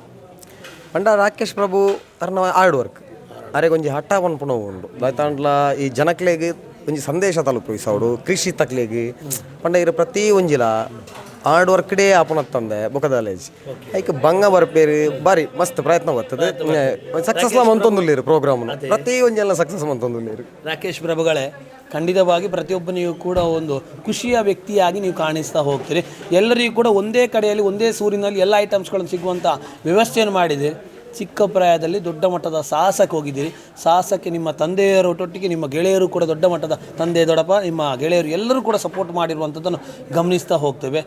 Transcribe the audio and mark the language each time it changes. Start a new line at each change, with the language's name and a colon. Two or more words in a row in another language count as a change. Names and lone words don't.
Tulu: ಪಂಡ ರಾಕೇಶ್ ಪ್ರಭು ಅರ್ನ
English: hard work
Tulu: ಅರೆ ಒಂಜಿ ಹಠ ಪನ್ಪುಣ ಉಂಡು ದಾಯ್ತಾಂಡ್ಲ ಈ ಜನಕ್ಲೆಗ್ ಒಂಜಿ ಸಂದೇಶ ತಲುಪಿಸೋಡು ಕೃಷಿ ತಕ್ಲೆಗ್ ಪಂಡ ಇರು ಪ್ರತಿ ಒಂಜಿಲ
English: hard work
Tulu: ಡೇ ಆಪುಣತ್ತಂದೆ ಬೊಕದಾಲೇಜ್ ಐಕ್ ಬಂಗ ಬರ್ಪೇರು ಬಾರಿ ಮಸ್ತ್ ಪ್ರಯತ್ನ ಬರ್ತದೆ ಸಕ್ಸಸ್ ಮಂತೊಂದುಲ್ಲೇರು ಪ್ರೋಗ್ರಾಮ್ನ ಪ್ರತಿ ಒಂಜೆಲ್ಲ ಸಕ್ಸಸ್ ಮಂತೊಂದುಲ್ಲೇರು.
Kannada: ರಾಕೇಶ್ ಪ್ರಭುಗಳೇ ಖಂಡಿತವಾಗಿ ಪ್ರತಿಯೊಬ್ಬನಿಗೂ ಕೂಡ ಒಂದು ಖುಷಿಯ ವ್ಯಕ್ತಿಯಾಗಿ ನೀವು ಕಾಣಿಸ್ತಾ ಹೋಗ್ತೀರಿ. ಎಲ್ಲರಿಗೂ ಕೂಡ ಒಂದೇ ಕಡೆಯಲ್ಲಿ ಒಂದೇ ಸೂರಿನಲ್ಲಿ ಎಲ್ಲ ಐಟಮ್ಸ್ಗಳನ್ನು ಸಿಗುವಂಥ ವ್ಯವಸ್ಥೆಯನ್ನು ಮಾಡಿದೆ. ಚಿಕ್ಕ ಪ್ರಾಯದಲ್ಲಿ ದೊಡ್ಡ ಮಟ್ಟದ ಸಾಹಸಕ್ಕೆ ಹೋಗಿದ್ದೀರಿ. ಸಾಹಸಕ್ಕೆ ನಿಮ್ಮ ತಂದೆಯರೊಟ್ಟೊಟ್ಟಿಗೆ ನಿಮ್ಮ ಗೆಳೆಯರು ಕೂಡ ದೊಡ್ಡ ಮಟ್ಟದ ತಂದೆ ದೊಡ್ಡಪ್ಪ ನಿಮ್ಮ ಗೆಳೆಯರು ಎಲ್ಲರೂ ಕೂಡ ಸಪೋರ್ಟ್ ಮಾಡಿರುವಂಥದ್ದನ್ನು ಗಮನಿಸ್ತಾ ಹೋಗ್ತೇವೆ.